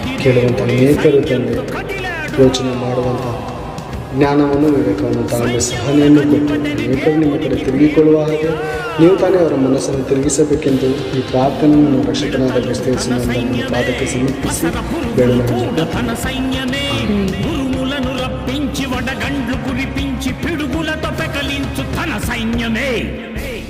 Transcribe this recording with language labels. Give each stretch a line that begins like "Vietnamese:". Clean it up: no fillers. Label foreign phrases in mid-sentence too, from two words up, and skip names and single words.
Kannada: ಕೇಳುವಂಥ ಅನೇಕರು ತಂದೆ ಯೋಚನೆ ಮಾಡುವಂಥ ಜ್ಞಾನವನ್ನು ವಿವೇಕವನ್ನು ತಾಳ್ಮೆ ಸಹನೆಯನ್ನು ಕೊಟ್ಟು ಅನೇಕರು ನಿಮ್ಮ ಕಡೆ ತಿರುಗಿಕೊಳ್ಳುವ ಹಾಗೆ ನೀವು ತಾನೇ ಅವರ ಮನಸ್ಸನ್ನು ತಿರುಗಿಸಬೇಕೆಂದು ಈ ಪ್ರಾರ್ಥನೆಯನ್ನು ರಕ್ಷಕನಾದ ಕ್ರಿಸ್ತೇಸುವಿನ ನಿಮ್ಮ ಪಾದಕ್ಕೆ ಸಮರ್ಪಿಸಿ ಬೇಡಲು
Telugu: తన సైన్యమే గురుములను రప్పించి వడగండ్లు కురిపించి పిడుగులతో పెకలించు తన సైన్యమే